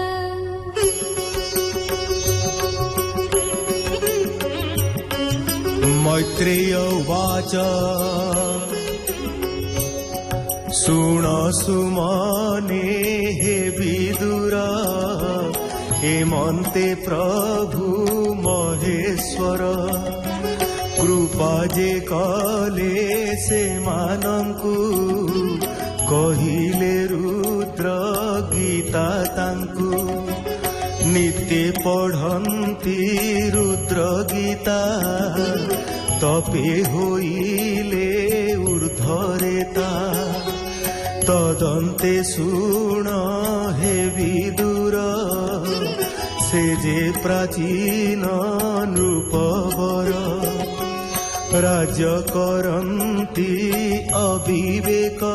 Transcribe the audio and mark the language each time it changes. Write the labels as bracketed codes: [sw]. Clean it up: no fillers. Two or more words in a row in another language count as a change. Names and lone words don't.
[sa] मैत्रेय उवाच [or] ଶୃଣ ସୁମନେ ହେ ବିଦୁର ହେମନ୍ତେ ପ୍ରଭୁ ମହେଶ୍ୱର କୃପା ଯେ କଲେ ସେମାନଙ୍କୁ କହିଲେ ରୁଦ୍ର ଗୀତା ତାଙ୍କୁ ନିତ୍ୟ ପଢ଼ନ୍ତି ରୁଦ୍ର ଗୀତା ତପେ ହୋଇଲେ ଊର୍ଦ୍ଧ୍ୱରେତା ତଦନ୍ତେ ଶୁଣ ହେ ବିଦୁର ସେ ଯେ ପ୍ରାଚୀନ ନୃପବର ରାଜ୍ୟ କରନ୍ତି ଅବିବେକ